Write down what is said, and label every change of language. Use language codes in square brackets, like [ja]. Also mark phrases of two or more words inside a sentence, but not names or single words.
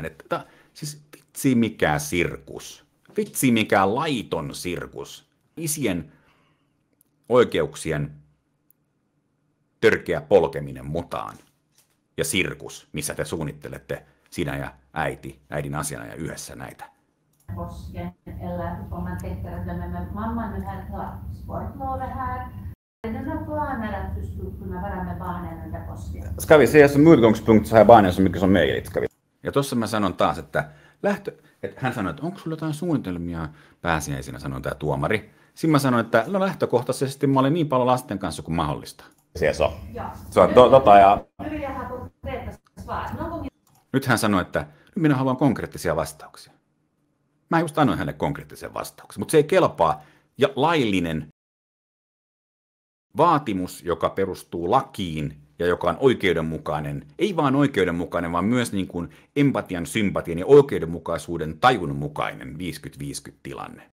[fi] Siis vitsi mikä sirkus. Vitsi mikä laiton sirkus. Isien oikeuksien törkeä polkeminen mutaan. Ja sirkus, missä te suunnittelette sinä ja äidin asiana ja yhdessä näitä. [sv] Påsken, eller om man tänker att men mamma nu har sportlovet här. Är det några planer att du skulle kunna vara med barnen under påsken? Ska vi se som utgångspunkt så här barnen så mycket som möjligt? Ska vi? [fi] Ja tuossa mä sanon taas, että hän sanoi, että onko sulla jotain suunnitelmia pääsiäisenä, sanoi tämä tuomari. Sitten mä sanoin, että no lähtökohtaisesti mä olen niin paljon lasten kanssa kuin mahdollista. [sv] Se så. Ja. Så ja. Nu vill jag ha konkreta svar. Någon gång [fi] Nyt hän sanoi, että nyt minä haluan konkreettisia vastauksia. Mä just annoin hänelle konkreettisen vastauksen, mutta se ei kelpaa. Ja laillinen vaatimus, joka perustuu lakiin ja joka on oikeudenmukainen, ei vaan oikeudenmukainen, vaan myös niin kuin empatian, sympatian ja oikeudenmukaisuuden tajun mukainen 50-50 tilanne.